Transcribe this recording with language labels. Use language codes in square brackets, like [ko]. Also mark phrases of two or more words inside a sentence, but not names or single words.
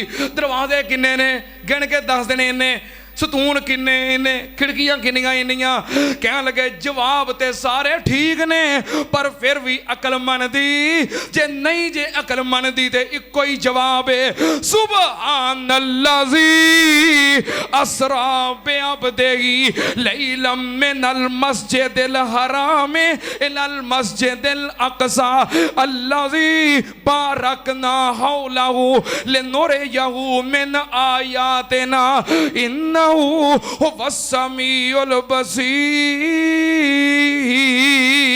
[pa] ਦਰਵਾਜ਼ੇ ਕਿੰਨੇ ਨੇ ਗਿਣ ਕੇ ਦੱਸ ਦੇਣੇ ਇੰਨੇ, ਸਤੂਨ ਕਿੰਨੇ ਇੰਨੇ, ਖਿੜਕੀਆਂ ਕਿੰਨੀਆਂ ਇੰਨੀਆਂ। ਕਹਿ ਲੱਗੇ ਜਵਾਬ ਤੇ ਸਾਰੇ ਠੀਕ ਨੇ, ਪਰ ਫਿਰ ਭੀ ਅਕਲਮੰਦੀ ਜੇ ਨਹੀਂ, ਜੇ ਅਕਲਮੰਦੀ ਤੇ ਇੱਕੋ ਹੀ ਜਵਾਬ ਹੈ, [ar] سبحان الذي أسرى بعبده ليلا من المسجد الحرام إلى المسجد الأقصى الذي باركنا حوله لنريه من آياتنا إنه هو السميع البصير.